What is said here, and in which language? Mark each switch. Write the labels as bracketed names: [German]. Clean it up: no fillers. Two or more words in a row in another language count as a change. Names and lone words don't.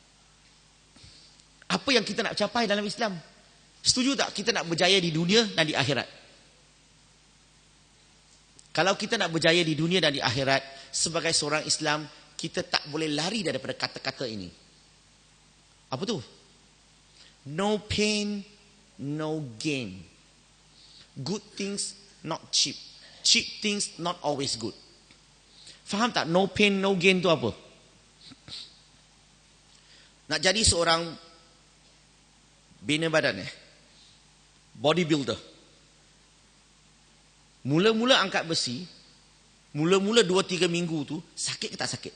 [Malay] Apa yang kita nak capai dalam Islam? Setuju tak kita nak berjaya di dunia dan di akhirat? Kalau kita nak berjaya di dunia dan di akhirat, sebagai seorang Islam, kita tak boleh lari daripada kata-kata ini. Apa tu? [English] No pain, no gain. Good things not cheap. Cheap things not always good. [Malay] Faham tak? [English] No pain, no gain [Malay] tu apa? Nak jadi seorang bina badan bodybuilder. Mula-mula angkat besi, mula-mula 2-3 minggu tu, sakit ke tak sakit?